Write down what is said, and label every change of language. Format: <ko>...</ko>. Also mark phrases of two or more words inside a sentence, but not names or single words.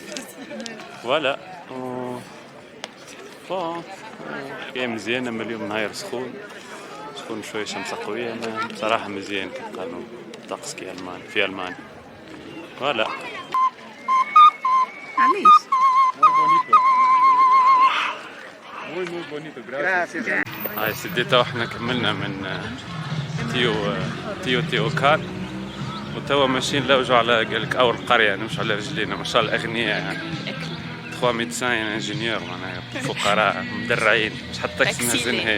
<ar>ولا بون حكاية مزيانة، أما اليوم نهار سخون شوية، شمسة قوية، بصراحة مزيان كي قالوا طقس كي في ألمانيا. ولا علاش؟</ar> <es>Muy bonito, gracias.</es> <ar>هاي سديتها واحنا كملنا من تيوتيوكان، وتوا ماشيين لوجوا على قالك أول قرية نمشوا على رجلينا، ما شاء الله أغنياء يعني 3</ar> <fr>médecin ingénieur</fr> <ar>معناها فقراء مدرعين، مش حتى تاكسي ما زنهاش</ar>